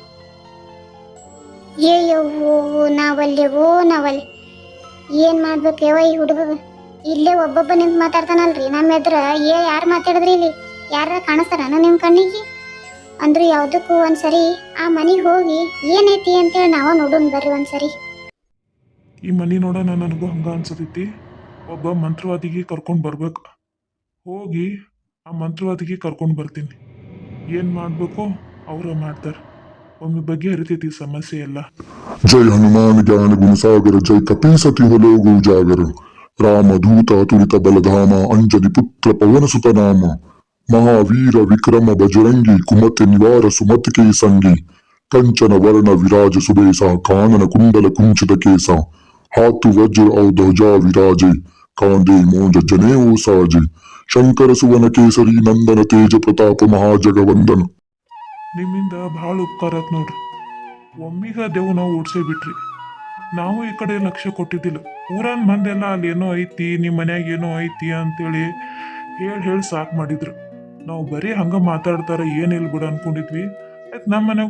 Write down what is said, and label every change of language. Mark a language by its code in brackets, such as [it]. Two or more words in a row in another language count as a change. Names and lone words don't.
[kn] ಏಯವ್ವೋ ನಾವಲ್ಲಿ ಏನ್ ಮಾಡ್ಬೇಕೇವ ಈ ಹುಡುಗ ಇಲ್ಲೇ ಒಬ್ಬೊಬ್ಬ ನಿಂತು ಮಾತಾಡ್ತಾನಲ್ರಿ ನಮ್ಮ ಎದ್ರ ಯಾರು ಮಾತಾಡಿದ್ರಿ ಇಲ್ಲಿ ಯಾರ ಕಾಣಿಸ್ತಾರ ನಿಮ್ಮ ಕಣ್ಣಿಗೆ ಅಂದ್ರೆ ಯಾವ್ದಕ್ಕೂ ಒಂದ್ಸರಿ ಆ ಮನೆಗೆ ಹೋಗಿ ಏನೈತಿ ಅಂತೇಳಿ ನಾವ ನೋಡೋಣ ಬರ್ರಿ ಒಂದ್ಸರಿ ಈ ಮನೆ ನೋಡೋಣ ನನಗೂ ಹಂಗ ಅನ್ಸತೈತಿ ಒಬ್ಬ ಮಂತ್ರವಾದಿಗೆ ಕರ್ಕೊಂಡು ಬರ್ಬೇಕು ಹೋಗಿ ಆ ಮಂತ್ರವಾದಿಗೆ ಕರ್ಕೊಂಡು ಬರ್ತೀನಿ ಏನು ಮಾಡಬೇಕು ಅವರ ಮಾಡ್ತಾರೆ ಒಮ್ಮೆ ಬಗ್ಗೆ ಹರಿತೈತಿ ಸಮಸ್ಯೆ ಎಲ್ಲ [awa] जय हनुमान ज्ञान गुण सागर जय कपीसति लोग उजागर राम दूत अतुलित बलधामा अंजलि पुत्र पवन सुत नाम महावीर विक्रम बजरंगी कुमति निवार सुमति के संगी कंचन वर्ण विराज सुबेसा कानन कुंडल कुंचित केसा हाथ वज्र और ध्वजा विराजे कांदे मोज जनेऊ साजे शंकर सुवन केसरी नंदन तेज प्रताप महाजगवंदन [kn] ನಿಮ್ಮಿಂದ ಭಾಳ ಉಪಕಾರ ಆತ್ ನೋಡ್ರಿ ಒಮ್ಮಿಗ ದೇವು ನಾವು ಓಡಿಸೇ ಬಿಟ್ರಿ ನಾವು ಈ ಕಡೆ ಲಕ್ಷ್ಯ ಕೊಟ್ಟಿದ್ದಿಲ್ಲ ಊರನ್ ಮಂದೆಲ್ಲ ಅಲ್ಲಿ ಏನೋ ಐತಿ ನಿಮ್ಮ ಮನ್ಯಾಗ ಏನೋ ಐತಿ ಅಂತೇಳಿ ಹೇಳಿ ಸಾಕು ಮಾಡಿದ್ರು ನಾವು ಬರೀ ಹಂಗ ಮಾತಾಡ್ತಾರ ಏನಿಲ್ಲ ಬಿಡ ಅನ್ಕೊಂಡಿದ್ವಿ ಆಯ್ತು ನಮ್ಮ ಮನ್ಯಾಗ